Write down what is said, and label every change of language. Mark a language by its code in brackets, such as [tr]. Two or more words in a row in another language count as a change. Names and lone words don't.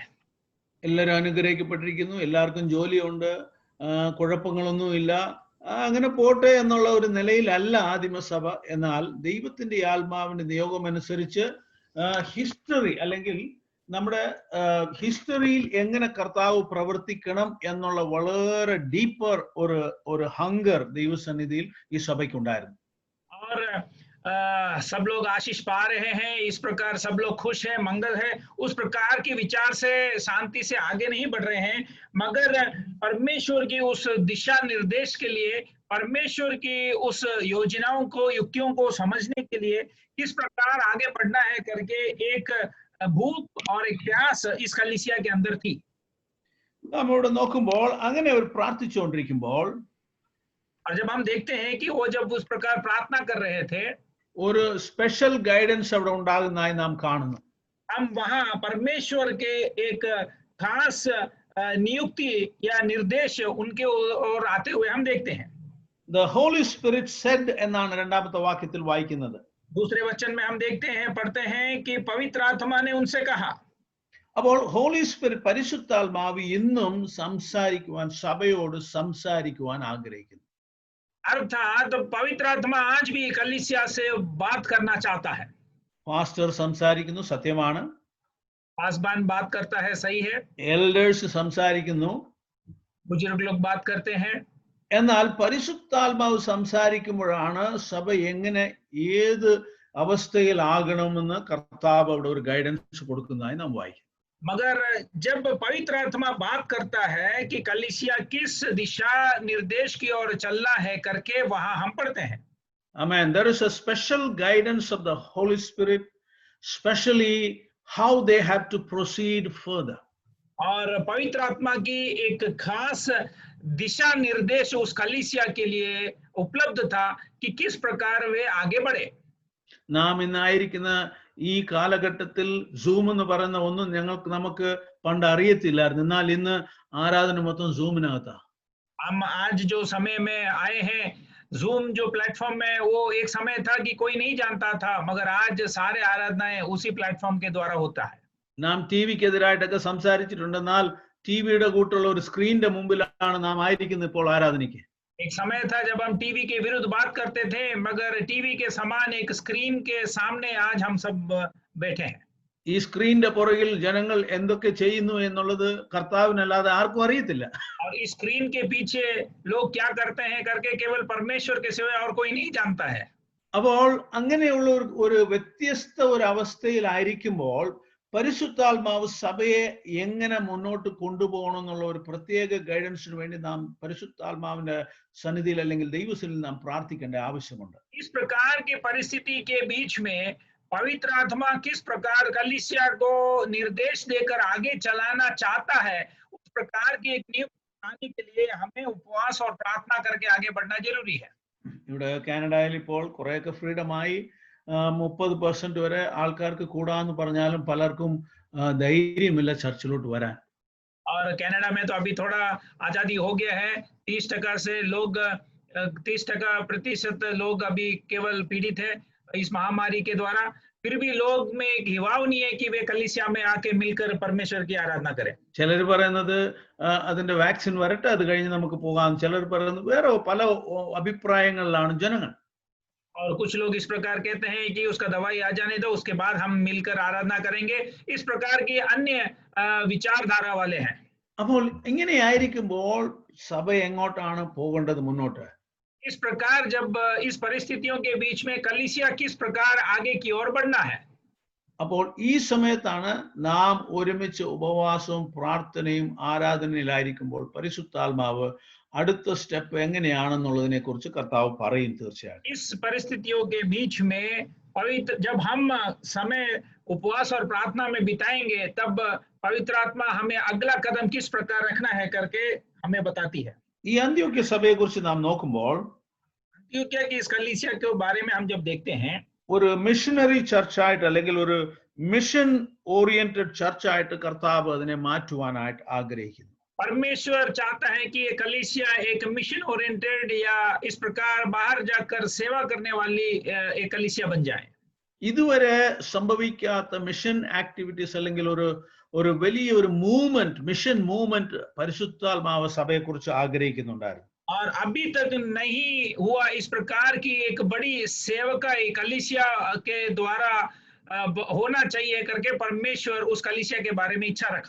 [ml] എല്ലാവരും അനുഗ്രഹിക്കപ്പെട്ടിരിക്കുന്നു, എല്ലാവർക്കും ജോലിയുണ്ട്, കുഴപ്പങ്ങളൊന്നുമില്ല, അങ്ങനെ പോട്ടെ എന്നുള്ള ഒരു നിലയിലല്ല ആദിമസഭ. എന്നാൽ ദൈവത്തിന്റെ ആത്മാവിന്റെ നിയോഗം അനുസരിച്ച് ഹിസ്റ്ററി അല്ലെങ്കിൽ നമ്മുടെ ഹിസ്റ്ററിയിൽ എങ്ങനെ കർത്താവ് പ്രവർത്തിക്കണം എന്നുള്ള വളരെ ഡീപ്പർ ഒരു ഹങ്കർ ദൈവസന്നിധിയിൽ ഈ സഭയ്ക്കുണ്ടായിരുന്നു. [hi] और सब लोग आशीष पा रहे हैं, इस प्रकार सब लोग खुश है, मंगल है, उस प्रकार के विचार से शांति से आगे नहीं बढ़ रहे हैं, मगर परमेश्वर की उस दिशा निर्देश के लिए, परमेश्वर की उस योजनाओं को, युक्तियों को समझने के लिए किस प्रकार आगे बढ़ना है करके एक भूख और एक प्यास इस कलीसिया के अंदर थी। [ml] നാം ഇവിടെ നോക്കുമ്പോൾ അങ്ങനെ ഒരു പ്രാർത്ഥിച്ചുകൊണ്ടിരിക്കുമ്പോൾ [hi] और जब हम देखते हैं कि वो जब उस प्रकार प्रार्थना कर रहे थे, [ml] ഒരു [en] special guidance [ml] അവിടെ ഉണ്ടാകുന്നതായി നാം കാണുന്നു. [hi] हम वहां परमेश्वर के एक खास नियुक्ति या निर्देश उनके ओर आते हुए हम देखते हैं। [en] The Holy Spirit said [ml] എന്നാണ് രണ്ടാമത്തെ വാക്യത്തിൽ വായിക്കുന്നത്. [hi] दूसरे वचन में हम देखते हैं, पढ़ते हैं कि पवित्र आत्मा ने उनसे कहा। [ml] അപ്പോൾ [en] Holy Spirit [ml] പരിശുദ്ധാത്മാവ് ഇന്നും സംസാരിക്കുവാൻ, സഭയോട് സംസാരിക്കുവാൻ ആഗ്രഹിക്കുന്നു. [hi] अर्थात पवित्र आत्मा आज भी कलीसिया से बात करना चाहता है। [ml] പാസ്റ്റർ സംസാരിക്കുന്നു, സത്യമാണ്. [hi] पासबान बात करता है, सही है। [ml] എൽഡേഴ്സ് സംസാരിക്കുന്നു, [hi] बुजुर्ग लोग बात करते हैं। [ml] എന്നാൽ പരിശുദ്ധാത്മാവ് സംസാരിക്കുമ്പോഴാണ് സഭ എങ്ങനെ ഏത് അവസ്ഥയിലാകണമെന്ന് കർത്താവ് അവിടെ ഒരു ഗൈഡൻസ് കൊടുക്കുന്നതായി നാം വായിക്കും. [hi] मगर जब पवित्र आत्मा बात करता है कि कलीसिया किस दिशा निर्देश की ओर चलना है करके, वहां हम पढ़ते हैं। [en] Amen. There is a special guidance of the Holy Spirit, especially how they have to proceed further. [hi] और पवित्र आत्मा की एक खास दिशा निर्देश उस कलीसिया के लिए उपलब्ध था कि किस प्रकार वे आगे बढ़े। [ml] നാം ഇന്നായിരിക്കുന്ന ഈ കാലഘട്ടത്തിൽ സൂം എന്ന് പറയുന്ന ഒന്നും നമുക്ക് പണ്ട് അറിയത്തില്ലായിരുന്നു. എന്നാൽ ഇന്ന് ആരാധന മൊത്തം സൂമിനകത്താ. [hi] हम आज जो समय में आए हैं, जूम जो प्लेटफॉर्म है, वो एक समय था कि कोई नहीं जानता था, मगर आज सारे आराधनाएं उसी प्लेटफॉर्म के द्वारा होता है। [ml] നാം ടി വിക്കെതിരായിട്ടൊക്കെ സംസാരിച്ചിട്ടുണ്ട്. എന്നാൽ ടി വിയുടെ കൂട്ടുള്ള ഒരു സ്ക്രീനിന്റെ മുമ്പിലാണ് നാം ആയിരിക്കുന്നത് ഇപ്പോൾ ആരാധനയ്ക്ക്. [hi] एक समय था जब हम टीवी के विरुद्ध बात करते थे, मगर टीवी के समान एक स्क्रीन के सामने आज हम सब बैठे हैं। [ml] ഈ സ്ക്രീനിന്റെ പുറകിൽ ജനങ്ങൾ എന്തൊക്കെ ചെയ്യുന്നു എന്നുള്ളത് കർത്താവിനല്ലാതെ ആർക്കും അറിയത്തില്ല. [hi] और इस स्क्रीन के पीछे लोग क्या करते हैं करके केवल परमेश्वर के सिवाय और कोई नहीं जानता है। [ml] അപ്പോൾ അങ്ങനെയുള്ള ഒരു വ്യത്യസ്ത ഒരു അവസ്ഥയിലായിരിക്കുമ്പോൾ പരിശുദ്ധാത്മാവ് സഭയെ എങ്ങനെ മുന്നോട്ട് കൊണ്ടുപോകണം എന്നുള്ള ഒരു പ്രത്യേക ഗൈഡൻസിന് വേണ്ടി നാം പരിശുദ്ധാത്മാവിന്റെ സന്നിധിയിൽ അല്ലെങ്കിൽ ദൈവസന്നിധിയിൽ നാം പ്രാർത്ഥിക്കേണ്ട ആവശ്യമുണ്ട്. [hi] इस प्रकार की परिस्थिति के बीच में पवित्र आत्मा किस प्रकार कलीसिया को निर्देश देकर आगे चलाना चाहता है, उस प्रकार की एक नींव बनाने के लिए हमें उपवास और प्रार्थना करके आगे बढ़ना जरूरी है। [ml] ഇവിടെ കാനഡയിൽ ഇപ്പോൾ കുറെയൊക്കെ ഫ്രീഡമായി 30% വരെ ആൾക്കാർക്ക് കൂടാന്ന് പറഞ്ഞാലും പലർക്കും ധൈര്യമില്ല ചർച്ചിലോട്ട് വരാൻ. [hi] और कनाडा में तो अभी थोड़ा आजादी हो गया है, 30% से लोग 30% लोग अभी केवल पीड़ित है इस महामारी के द्वारा। फिर भी लोग में एक हिवाव नहीं है कि वे कलीसिया में आके मिलकर परमेश्वर की आराधना करें। [ml] ചിലർ പറയുന്നത് അതിന്റെ വാക്സിൻ വരട്ടെ, അത് കഴിഞ്ഞ് നമുക്ക് പോകാം. ചിലർ പറയുന്നത് വേറെ പല അഭിപ്രായങ്ങളിലാണ് ജനങ്ങൾ. [hi] और कुछ लोग इस प्रकार कहते हैं कि उसका दवाई आ जाने दो, उसके बाद हम मिलकर आराधना करेंगे। इस प्रकार की अन्य विचारधारा वाले हैं। [ml] അപ്പോൾ ഇങ്ങനെയായിരിക്കുമ്പോൾ സഭ എങ്ങോട്ടാണ് പോകേണ്ടത് മുന്നോട്ട്? [hi] इस प्रकार जब इस परिस्थितियों के बीच में कलीसिया किस प्रकार आगे की ओर बढ़ना है, [ml] അപ്പോൾ ഈ സമയത്താണ് നാം ഒരുമിച്ച് ഉപവാസവും പ്രാർത്ഥനയും ആരാധനയിലായിരിക്കുമ്പോൾ പരിശുദ്ധാത്മാവ് അടുത്ത സ്റ്റെപ്പ് എങ്ങനെയാണെന്നുള്ളതിനെ കുറിച്ച് കർത്താവ് പറയും തീർച്ചയായും. [hi] इस परिस्थितियों के बीच में पवित्र जब हम समय उपवास और प्रार्थना में बिताएंगे, तब पवित्र आत्मा हमें अगला कदम किस प्रकार रखना है करके हमें बताती है। [ml] ഈ അന്ത്യോക്യ സഭയെ കുറിച്ച് നാം നോക്കുമ്പോൾ [hi] अंत्योक्या की इस कलीसिया के बारे में हम जब देखते हैं, [ml] ഒരു മിഷനറി ചർച്ചായിട്ട് അല്ലെങ്കിൽ ഒരു [en] mission oriented [ml] ചർച്ചായിട്ട് കർത്താവ് അതിനെ മാറ്റുവാനായിട്ട് ആഗ്രഹിക്കുന്നു. [hi] परमेश्वर चाहता है कि ये कलीसिया एक [en] mission oriented [hi] या इस प्रकार बाहर जाकर सेवा करने वाली एक कलीसिया बन जाए। [ml] ഇതുവരെ സംഭവിക്കാത്ത [en] mission activities [ml] അല്ലെങ്കിൽ ഒരു വലിയ ഒരു മൂവ്മെന്റ്, [en] mission movement [ml] പരിശുദ്ധാത്മാവ് സഭയെ കുറിച്ച് ആഗ്രഹിക്കുന്നുണ്ടായിരുന്നു. [hi] और अभी तक नहीं हुआ इस प्रकार की एक बड़ी सेवका कलीसिया के द्वारा होना चाहिए करके परमेश्वर उस कलीसिया के बारे में इच्छा रखा।